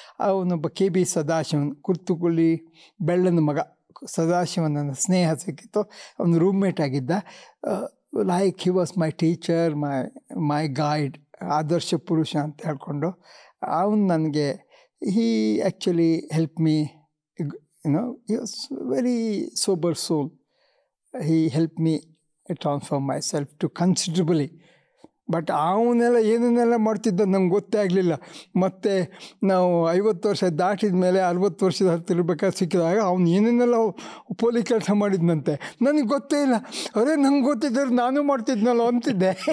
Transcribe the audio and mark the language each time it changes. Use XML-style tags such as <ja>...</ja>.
<kn>ಅವನೊಬ್ಬ KB ಸದಾಶಿವನ್, ಕುರ್ತುಗುಳಿ ಬೆಳ್ಳನ ಮಗ ಸದಾಶಿವನ ಸ್ನೇಹ ಸಿಕ್ಕಿತ್ತು. ಅವನು ರೂಮ್ಮೇಟ್ ಆಗಿದ್ದ.</kn> <en>like he was my teacher, my guide,</en> <kn>ಆದರ್ಶ ಪುರುಷ ಅಂತ ಹೇಳ್ಕೊಂಡು ಅವನು ನನಗೆ</kn> <en>Actually help me, he was very sober soul. He helped me transform myself to considerably.</en> <kn>But ಅವನ್ನೆಲ್ಲ ಏನೇನೆಲ್ಲ ಮಾಡ್ತಿದ್ದ ನಂಗೆ ಗೊತ್ತೇ ಆಗಲಿಲ್ಲ. ಮತ್ತು ನಾವು 50 ವರ್ಷ ದಾಟಿದ ಮೇಲೆ 60 ವರ್ಷದ ಹತ್ತಿರಬೇಕಾದ್ರೆ ಸಿಕ್ಕಿದಾಗ ಅವ್ನು ಏನೇನೆಲ್ಲ ಪೋಲಿ ಕೆಲಸ ಮಾಡಿದ್ನಂತೆ, ನನಗೆ ಗೊತ್ತೇ ಇಲ್ಲ. ನಂಗೆ ಗೊತ್ತಿದ್ದರೆ ನಾನು ಮಾಡ್ತಿದ್ನಲ್ಲ ಅಂತಿದ್ದೆ.</kn>